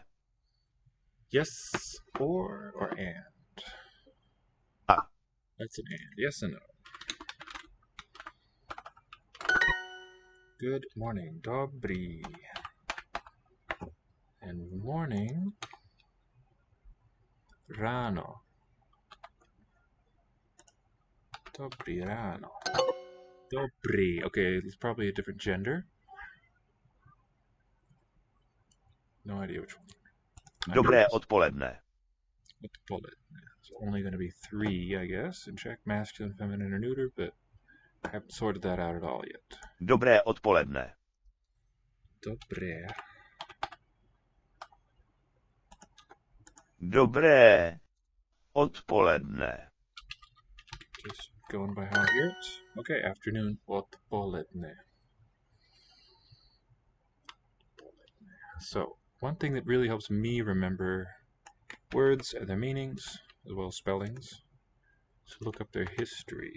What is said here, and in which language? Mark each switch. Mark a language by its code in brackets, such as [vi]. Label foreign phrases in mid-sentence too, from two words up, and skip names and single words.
[en] Yes or and. A. That's an and. Yes and no. Good morning. Dobrý. And morning. [cs] Rano. Dobrý ráno. Dobrý. [en] Okay, it's probably a different gender. No idea which one. [cs] Dobré odpoledne. Odpoledne. [en] It's only going to be 3, I guess, and check masculine, feminine, or neuter, but I haven't sorted that out at all yet. [cs] Dobré odpoledne. Dobré. Dobré odpoledne. [en] Just going by how I hear it. Okay, afternoon. Odpoledne. So, one thing that really helps me remember words and their meanings, as well as spellings, is to look up their history.